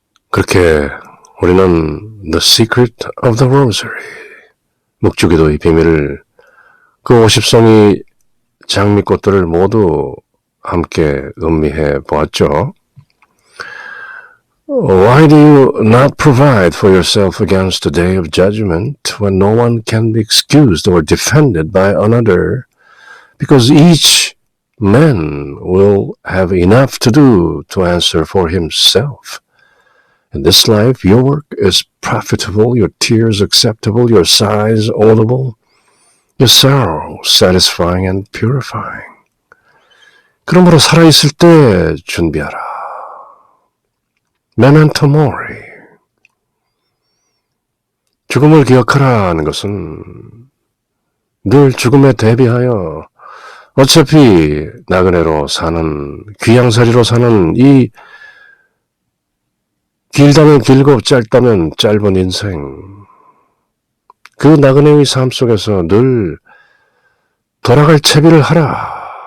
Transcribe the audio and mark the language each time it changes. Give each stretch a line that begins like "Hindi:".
Korean: 그렇게 우리는 The Secret of the Rosary, 묵주기도의 비밀을 그 50송이 장미꽃들을 모두 함께 음미해 보았죠.
English: Why do you not provide for yourself against the day of judgment when no one can be excused or defended by another? Because each man will have enough to do to answer for himself. In this life, your work is profitable, your tears acceptable, your sighs audible, your sorrow satisfying and purifying.
Korean: 그러므로 살아있을 때 준비하라.
Latin: Memento mori.
Korean: 죽음을 기억하라는 것은 늘 죽음에 대비하여 어차피 나그네로 사는, 귀양살이로 사는 이 길다면 길고 짧다면 짧은 인생, 그 나그네의 삶 속에서 늘 돌아갈 채비를 하라.